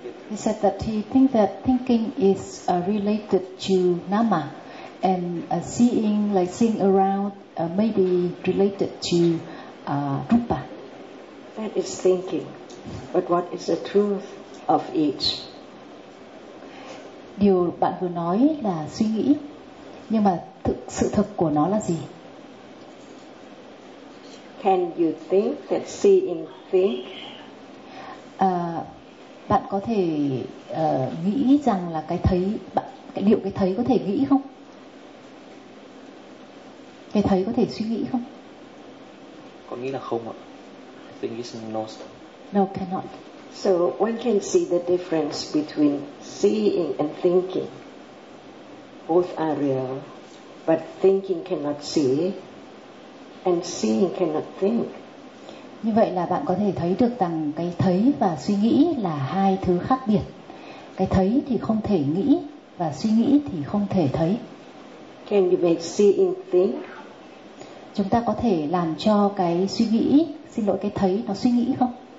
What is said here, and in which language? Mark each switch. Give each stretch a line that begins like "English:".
English: He said that he thinks that thinking is related to nama, and seeing, like seeing around, may be related to rupa. That is thinking, but what is the truth of it?
Vietnamese: Điều bạn vừa nói là suy nghĩ, nhưng mà sự thật của nó là gì?
English: Can you think that seeing think?
Vietnamese: Bạn có thể nghĩ rằng là cái thấy, bạn liệu cái thấy có thể nghĩ không? Cái thấy có thể suy nghĩ không? Có nghĩ là không ạ.
English: I think it's not. No, cannot. So one can see the difference between seeing and thinking. Both are real, but thinking cannot see, and seeing cannot think.
Vietnamese: Như vậy là bạn có thể thấy được rằng cái thấy và suy nghĩ là hai thứ khác biệt. Cái thấy thì không thể nghĩ và suy nghĩ thì không thể thấy.
English: Can you make seeing think?
Vietnamese: Chúng ta có thể làm cho cái suy nghĩ, xin lỗi, cái thấy nó suy nghĩ không?